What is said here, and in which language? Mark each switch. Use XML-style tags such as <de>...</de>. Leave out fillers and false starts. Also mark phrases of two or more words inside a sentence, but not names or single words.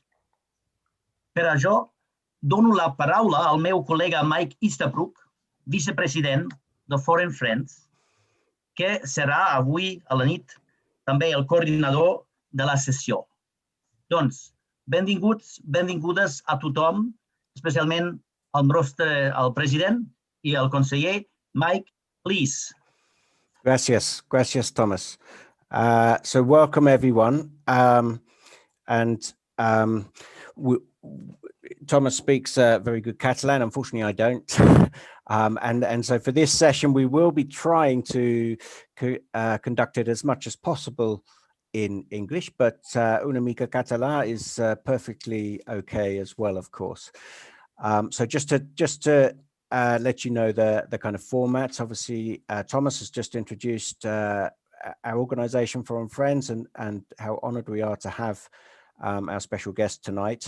<ca>Per això, dono la paraula al meu col·lega Mike Easterbrook, vicepresident de Foreign Friends, que serà avui a la nit també el coordinador de la sessió. Doncs, benvinguts, benvingudes a tothom, especialment al president i al conseller.</ca> <en>Mike, please. Gracias, Thomas. So welcome everyone. Thomas speaks very good Catalan. Unfortunately, I don't. And so for this session, we will be trying to conduct it as much as possible in English, but</en> <ca>una mica català</ca> <en>is perfectly okay as well, of course. So just to let you know the kind of format. Obviously, Thomas has just introduced our organization, Foreign Friends, and how honored we are to have our special guest tonight.</en>